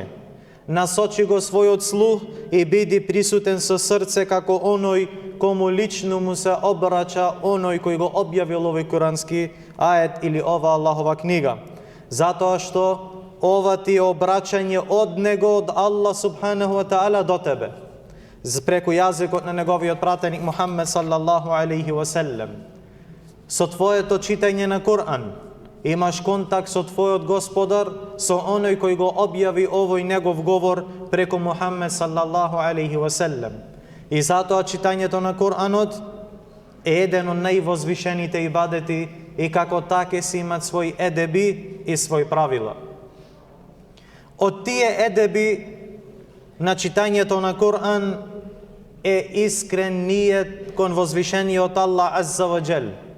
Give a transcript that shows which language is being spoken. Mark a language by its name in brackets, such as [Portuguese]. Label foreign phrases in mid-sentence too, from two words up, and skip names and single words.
[Macedonian] Насочи го својот слух и биди присутен со срце како оној кому лично му се обрача оној кој го објавил овој курански ајет или ова Аллахова книга. Затоа што ова ти е обраќање од него, од Аллах [Arabic] سبحانه وتعالى [Macedonian] до тебе, преку јазикот на неговиот пратеник Мухаммед [Arabic] صلى الله عليه وسلم. [Macedonian] Со твоето читање на Куран имаш контакт со твојот Господар, со оној кој го објави овој негов говор преку Мухаммед [Arabic] صلى الله عليه وسلم. [Macedonian] И затоа читањето на Куранот е еден од највозвишените ибадети и како таке си имат свој едеби и свој правила. Од тие едеби на читањето на Куран е искрен ниет кон возвишениот Аллах [Arabic] عز وجل.